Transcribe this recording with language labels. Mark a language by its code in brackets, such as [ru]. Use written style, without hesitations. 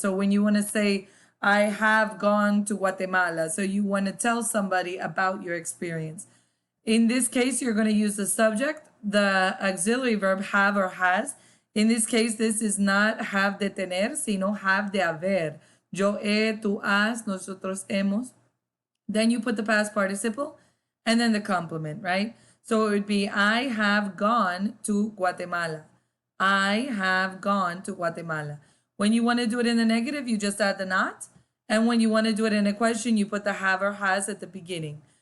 [en] So when you want to say, I have gone to Guatemala, so you want to tell somebody about your experience. In this case, you're going to use the subject, the auxiliary verb have or has. In this case, this is not have [es] de tener, sino have de haber. Yo he, tú has, nosotros hemos. [en] Then you put the past participle and then the complement, right? So it would be, I have gone to Guatemala. I have gone to Guatemala. When you want to do it in the negative, you just add the not. And when you want to do it in a question, you put the have or has at the beginning.